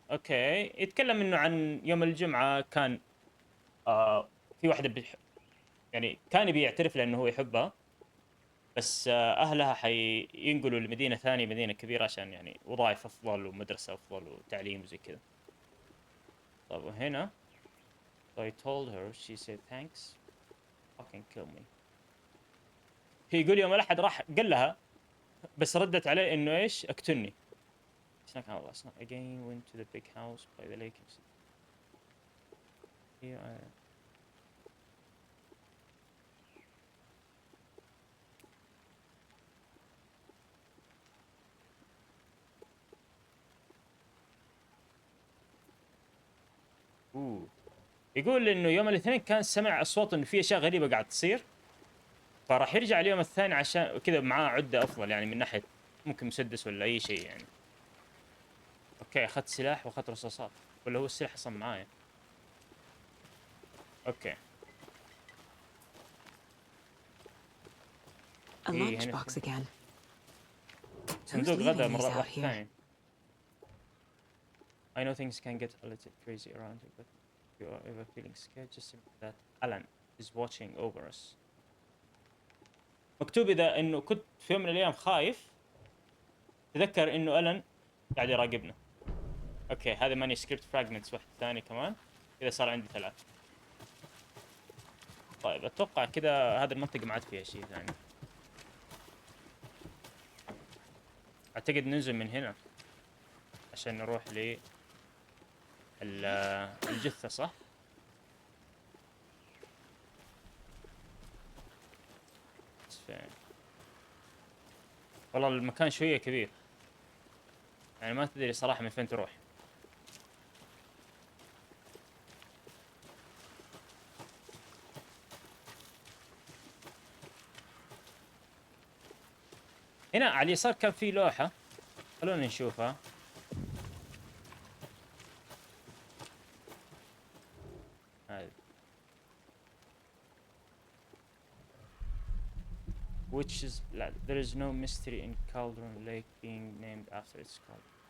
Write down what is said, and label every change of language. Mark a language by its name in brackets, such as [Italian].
[Arabic] اوكي يتكلم انه عن يوم الجمعة كان في واحدة يعني كان يبي يعترف لانه هو يحبها بس اهلها حينقلوا لمدينة ثانية مدينة كبيرة عشان يعني وظائف افضل ومدرسة افضل وتعليم وزي كذا. طب وهنا [English] so I told her she said thanks fucking kill me. [Arabic] هي يقول يوم الاحد راح قال لها بس ردت عليه انه ايش اقتلني. [English] Snack out last night again went to the big house by the lake. Here I [Arabic] يقول انه يوم الاثنين كان سمع اصوات انه في اشياء غريبه قاعد تصير فراح يرجع اليوم الثاني عشان كذا معاه عده افضل يعني من ناحيه ممكن مسدس ولا اي شيء يعني. اوكي اخذت سلاح واخذت رصاصات ولا هو السلاح اصلا معايا. اوكي [English] A lunchbox again. [Arabic] صندوق غدا مرة واحد ثاني. [English] I know things can get a little crazy around here, but if you are ever feeling scared, just remember that Alan is watching over us. [Arabic] مكتوب إذا إنه كنت في يوم من الأيام خايف تذكر إنه ألان قاعد يراقبنا. أوكي هذا ماني سكريبت فراجمنتس واحد ثاني كمان. كذا صار عندي 3. طيب أتوقع كذا هذه المنطقة ما عاد فيها شيء ثاني. أعتقد ننزل من هنا عشان نروح ل الجثة صح؟ والله المكان شوية كبير يعني ما تدري صراحة من فين تروح. هنا على اليسار كان في لوحة خلونا نشوفها. [English] هذه which is there is no mystery in Cauldron Lake being named after its cauldron.